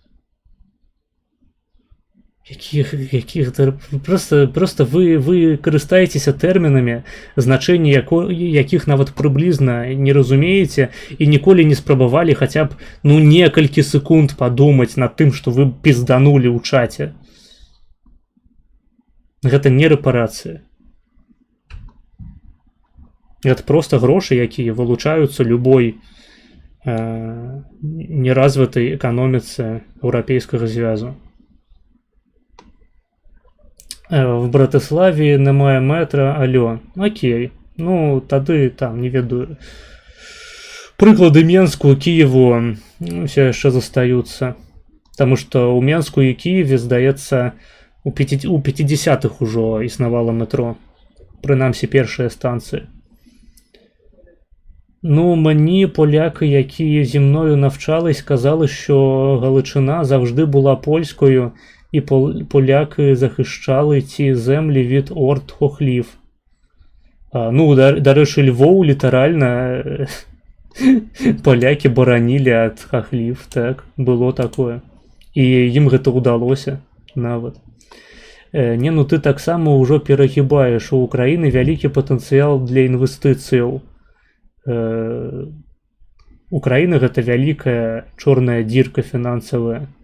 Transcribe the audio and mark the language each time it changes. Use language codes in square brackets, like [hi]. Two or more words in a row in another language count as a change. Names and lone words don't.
[be] Просто вы карыстаецеся тэрмінамі, значэнне якіх нават прыблізна не разумееце і ніколі не спрабавалі хаця б, ну, некалькі секунд падумаць над тым, што вы пізданулі ў чаце. Гэта не рэпарацыя. Гэта проста грошы, якія вылучаюцца любой неразвітай эканоміцы еўрапейскага звязу. [uk] В Братыславе немає метра, алло. [be] Окей. Ну, тады там, не ведаю. Прыклады Менску, Киеву, все яшчэ застаюцца. Таму што ў Менску і Кіеве, здаецца, у 50-х ужо існавала метро. Прынамсі, першыя станцыі. [uk] Ну, мені поляки, які зі мною навчались, казали, що Галичина завжди була польською, і поляки захищали ці землі від орд хохлів. Ну, до речі, Львов літерально поляки боронили ад хохлів, так, было такое. [be] І їм гэта ўдалося нават. Не, ну ты таксама ўжо перагібаеш, у Украіны вялікі патэнцыял для інвестыцыяў. Украина гэта вялікая чорная дзірка фінансавая.